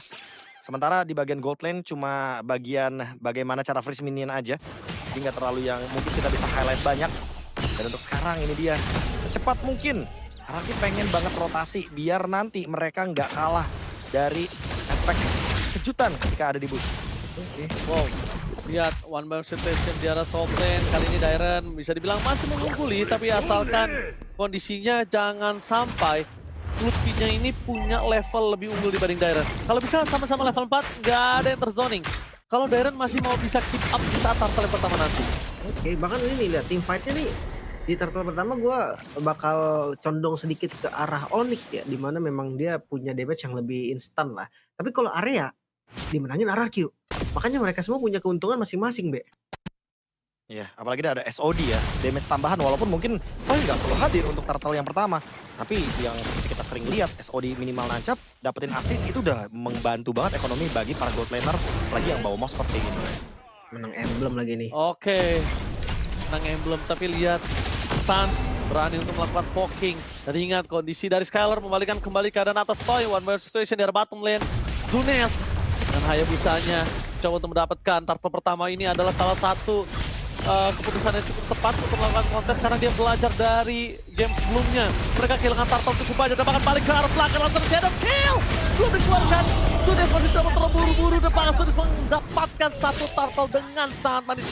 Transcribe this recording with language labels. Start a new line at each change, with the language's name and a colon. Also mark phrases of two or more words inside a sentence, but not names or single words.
Indonesian: Sementara di bagian
English: gold lane
Indonesian: cuma bagian bagaimana cara
English: freeze minion
Indonesian: aja. Jadi nggak terlalu yang mungkin kita bisa highlight banyak. Dan untuk sekarang ini dia secepat mungkin. Araki pengen banget rotasi biar nanti mereka nggak kalah dari efek kejutan ketika ada di bush. Wow, lihat
English: one man situation
Indonesian: di arah
English: top lane.
Indonesian: Kali ini Dairen bisa dibilang masih mengungguli, tapi asalkan kondisinya jangan sampai Lutfi-nya ini punya level lebih unggul dibanding Dairen. Kalau bisa sama-sama level 4, nggak ada yang terzoning. Kalau Dairen masih mau bisa
English: keep up
Indonesian: di saat turtle yang pertama nanti. Oke, bahkan ini nih, lihat
English: team fight-
Indonesian: nya nih. Di turtle pertama gue bakal condong sedikit ke arah Onyx ya, dimana memang dia punya damage yang lebih instan lah. Tapi kalau area, dimenangin RRQ. Makanya mereka semua punya keuntungan masing-masing, Be. Ya, apalagi ada SOD ya, damage tambahan walaupun mungkin nggak perlu hadir untuk turtle yang pertama. Tapi yang seperti kita sering lihat, SOD minimal nancap, dapetin assist itu udah membantu banget ekonomi bagi para
English: gold laner,
Indonesian: apalagi yang bawa mouse seperti ini. Menang emblem lagi nih. Oke, menang emblem, tapi lihat Sans berani untuk melakukan poking. Dan ingat kondisi dari Skylar membalikan kembali keadaan atas Toy,
English: one man situation
Indonesian: di arah
English: bottom lane.
Indonesian: Zunes dan Hayabusanya coba untuk mendapatkan turtle pertama ini adalah salah satu keputusan yang cukup tepat untuk melakukan kontes karena dia belajar dari game sebelumnya. Mereka kehilangan turtle cukup banyak dan bahkan balik ke arah belakang langsung
English: shadow kill.
Indonesian: Belum dikeluarkan. Sudes masih coba terburu-buru dan bahkan Sudes mendapatkan satu turtle dengan sangat manis.